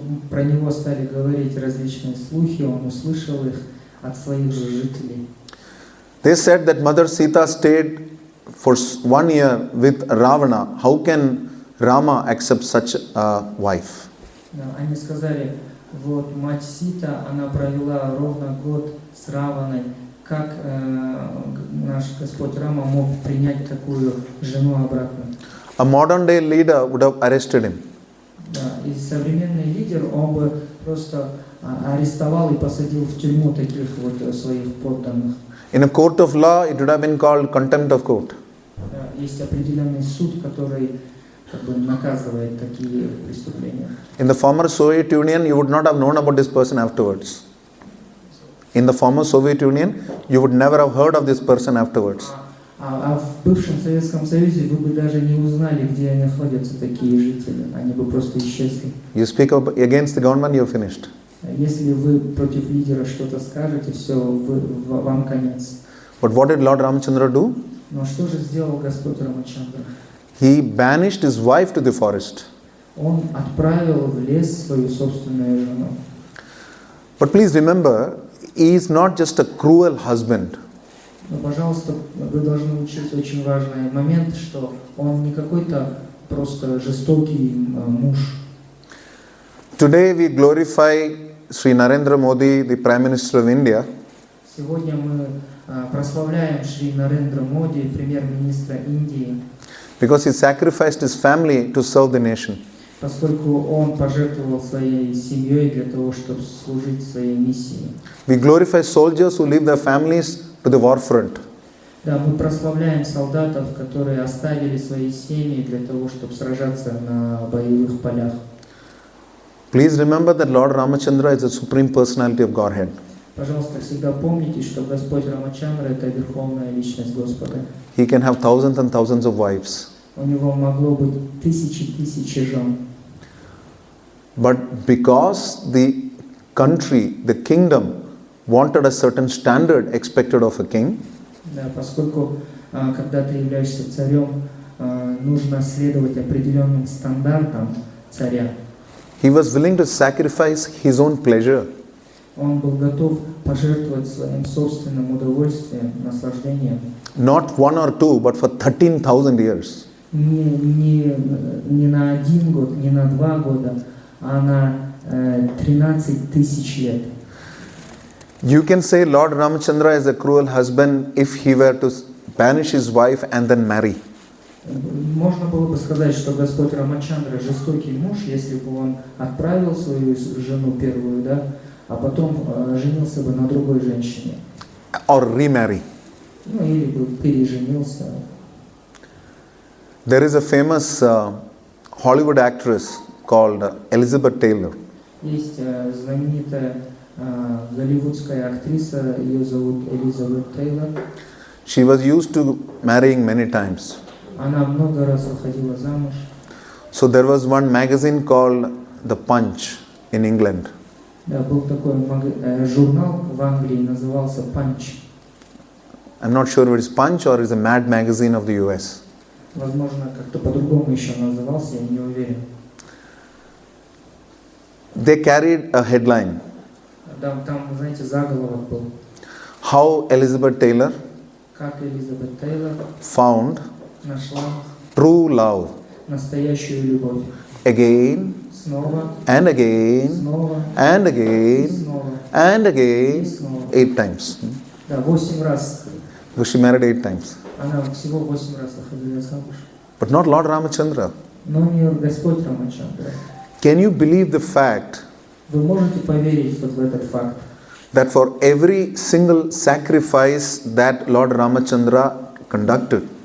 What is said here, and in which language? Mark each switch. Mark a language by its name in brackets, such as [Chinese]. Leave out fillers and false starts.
[Russian] Про него стали говорить различные слухи, он услышал их от своих же жителей. [English] They said that Mother Sita stayed for 1 year with Ravana. How can Rama accept such a wife? [Russian] Да, они сказали, вот мать Сита, она провела ровно год с Раваной. Как наш Господь Рама мог принять такую жену обратно? [English] A modern day leader would have arrested him. [Russian] Да, и современный лидер, он бы просто арестовал и посадил в тюрьму таких вот своих подданных. [English] In a court of law, it would have been called contempt of court. [Russian] Да, есть определенный суд, который как бы наказывает такие преступления. [English] In the former Soviet Union, you would not have known about this person afterwards. In the former Soviet Union, you would never have heard of this person afterwards. [Russian] А в бывшем Советском Союзе вы бы даже не узнали, где находятся такие жители. Они бы просто исчезли. [English] You speak against the government, you're finished. [Russian] Если вы против лидера что-то скажете, все, вам конец. [English] But what did Lord Ramachandra do? [Russian] Но что же сделал Господь Рамачандра? [English] He banished his wife to the forest. [Russian] Он отправил в лес свою собственную жену. [English] But please remember, he is not just a cruel husband. [Russian] Но, пожалуйста, вы должны учесть очень важный момент, что он не какой-то просто жестокий муж. [English] Today we glorify Sri Narendra Modi, the Prime Minister of India. [Russian] Сегодня мы прославляем Шри Нарендра Моди, премьер-министра Индии, [English] Because he sacrificed his family to serve the nation. [Russian] поскольку он пожертвовал своей семьей для того, чтобы служить своей миссии. [English] We glorify soldiers who leave their families to the war front. [Russian] Да, мы прославляем солдатов, которые оставили свои семьи для того, чтобы сражаться на боевых полях. [English] Please remember that Lord Ramachandra is the Supreme Personality of Godhead. [Russian] Пожалуйста, всегда помните, что Господь Рамачандра – это верховная личность Господа. [English] He can have thousands and thousands of wives. [Russian] У него могло быть тысячи жен. [English] But because the country, the kingdom, wanted a certain standard expected of a king, [Russian] Да, поскольку, когда ты являешься царем, нужно следовать определенным стандартам царя. [English] he was willing to sacrifice his own pleasure. [Russian] Он был готов пожертвовать своим собственным удовольствием, наслаждением. [English] Not 1 or 2, but for 13,000 years. [Russian] Не на 1 год, не на 2 года, а на 13 тысяч лет. [English] You can say Lord Ramachandra is a cruel husband if he were to banish his wife and then marry. [Russian] Можно было бы сказать, что Господь Рамачандра жестокий муж, если бы он отправил свою жену первую, да, а потом женился бы на другой женщине. [English] Or remarry. [Russian] Ну или бы переженился. [English] There is a famous Hollywood actress called Elizabeth Taylor. [Russian] Есть знаменитая голливудская актриса, ее зовут Элизабет Тейлор. [English] She was used to marrying many times. [Russian] Она много раз выходила замуж. [English] So there was one magazine called The Punch in England. [Russian] Да, был такой журнал в Англии, назывался Punch. [English] I'm not sure if it's Punch or it's a Mad magazine of the US. [Russian] Возможно, как-то по-другому еще назывался, я не уверен. [English] They carried a headline. [Russian] Там, знаете, заголовок был. [English] How Elizabeth Taylor [Russian] Как Элизабет Тейлор [English] found [Russian] нашла [English] true love [Russian] настоящую любовь. [English] again [Russian] Снова, [English] and again [Russian] снова, [English] and [Russian] и [English] again [Russian] снова, [English] and [Russian] и [English] again [Russian] снова. [English] 8 times. [Russian] Да, 8 раз. [English] Because she married 8 times. [Russian] Она всего 8 раз выходила замуж. [English] But not Lord Ramachandra. [Russian] Но не Господь Рамачандра. [English] Can you believe the fact [Russian] Вы можете поверить вот в этот факт, [English] that for every single sacrifice that Lord Ramachandra conducted,